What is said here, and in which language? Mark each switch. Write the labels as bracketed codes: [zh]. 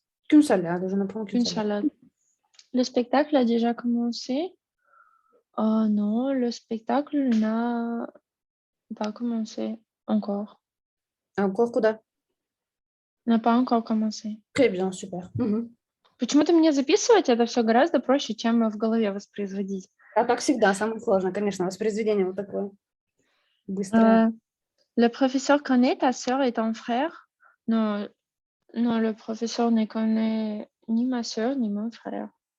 [fr] Qu'une salade, je ne prends Qu'une salade. Le spectacle a déjà commencé? Non, le spectacle n'a pas commencé encore. [ru] Encore куда? [fr] N'a pas encore commencé. Très bien, super. [ru] Почему-то мне записывать это все гораздо проще, чем в голове воспроизводить. А так всегда, самое сложное, конечно, воспроизведение вот такое. Быстрое. [fr] Le professeur connaît ta sœur et ton frère? Non, non, le professeur ne connaît ni ma sœur ni mon frère.